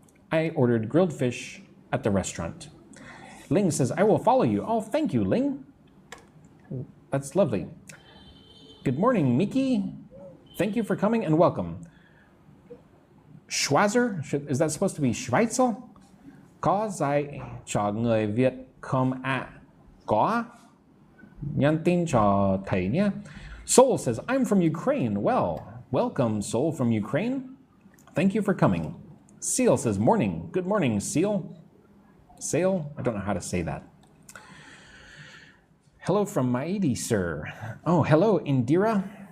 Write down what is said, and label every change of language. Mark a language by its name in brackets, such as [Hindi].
[English] I ordered grilled fish at the restaurant. Ling says, I will follow you. Oh, thank you, Ling. That's lovely. Good morning, Miki. Thank you for coming and welcome. Schweizer, is that supposed to be Schweitzer? [Vietnamese] Có dạy cho người Việt không ạ? Có. Nhắn tin cho thầy nhé. [English] Soul says, I'm from Ukraine. Well, welcome, Soul from Ukraine. Thank you for coming. Seal says, morning. Good morning, Seal. Sail? I don't know how to say that. Hello from Maidi, sir. Oh, hello, Indira.